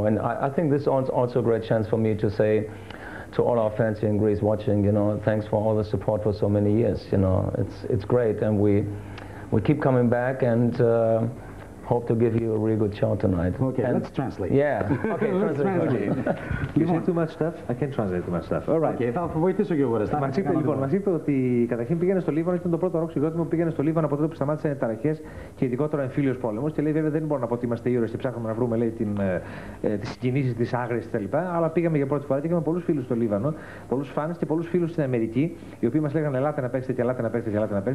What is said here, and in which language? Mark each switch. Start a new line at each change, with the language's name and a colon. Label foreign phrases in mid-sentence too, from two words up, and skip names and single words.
English: And I think this is also a great chance for me to say to all our fans here in Greece watching, you know, thanks for all the support for so many years, you know. It's great, and we keep coming back, and hope to give you a really good show tonight. Okay, and let's translate. Yeah, okay, Let's translate. You say too much stuff, I can't translate too much stuff. All right.
Greek: Okay, θα βοηθήσω και εγώ. Μας είπε ότι καταρχήν πήγαινε στο Λίβανο, ήταν το πρώτο ροκ συγκρότημα που πήγαινε στο Λίβανο από τότε που σταμάτησαν οι ταραχές και ειδικότερα ο εμφύλιος πόλεμος. Και λέει, βέβαια δεν μπορώ να πω ότι είμαστε ήρωες και ψάχνουμε να βρούμε, λέει, τις συγκινήσεις, τις άγριες κτλ. Αλλά πήγαμε για πρώτη φορά και είχαμε πολλούς φίλους στο Λίβανο, πολλούς φάνες και πολλούς φίλους στην Αμερική, οι οποίοι μας λέγανε ελάτε να παίξετε και ελάτε να παίξετε και ελάτε να παίξετε.